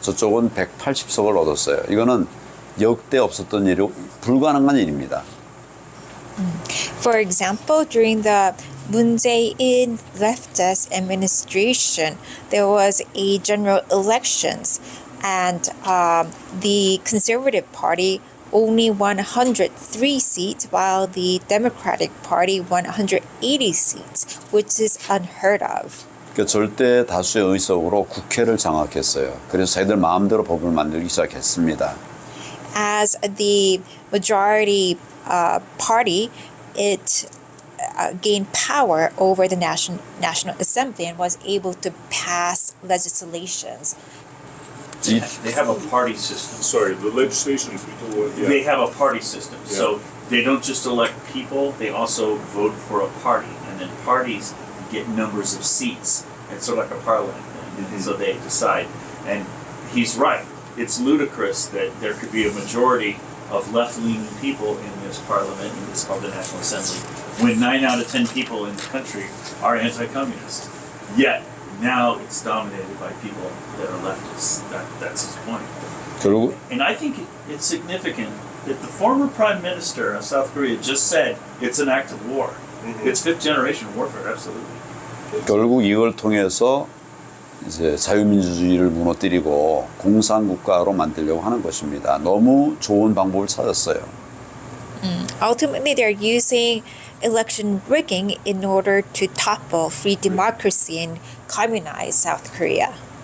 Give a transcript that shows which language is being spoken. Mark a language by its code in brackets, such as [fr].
[ko] 저쪽은 180석을 얻었어요. 이거는 역대 없었던 일이 불가능한 일입니다. [en] For example, during the Moon Jae-in leftist administration, there was a general elections, and the Conservative Party only won 103 seats, while the Democratic Party won 180 seats, which is unheard of. [ko] 그러니까 절대 다수의 의석으로 국회를 장악했어요. 그래서 자기들 마음대로 법을 만들기 시작했습니다. [en] As the majority party, it gained power over the National Assembly and was able to pass legislations. they have a party system. Sorry, the legislation is yeah. They have a party system. So they don't just elect people, they also vote for a party. And then parties get numbers of seats. It's sort of like a parliament thing. Mhm. So they decide. And he's right. It's ludicrous that there could be a majority of left-leaning people in this parliament, and it's called the National Assembly, when 9 out of 10 people in the country are anti-communist. Yet, now it's dominated by people that are leftists. That's his point. [ko] 결국 [en] And I think it's significant that the former prime minister of South Korea just said it's an act of war. Mhm. It's fifth generation warfare, absolutely. [ko] 결국 이걸 통해서 이제 자유민주주의를 무너뜨리고 공산국가로 만들려고 하는 것입니다. 너무 좋은 방법을 찾았어요. [en] Ultimately, they're using election rigging in order to topple free democracy and communize South Korea.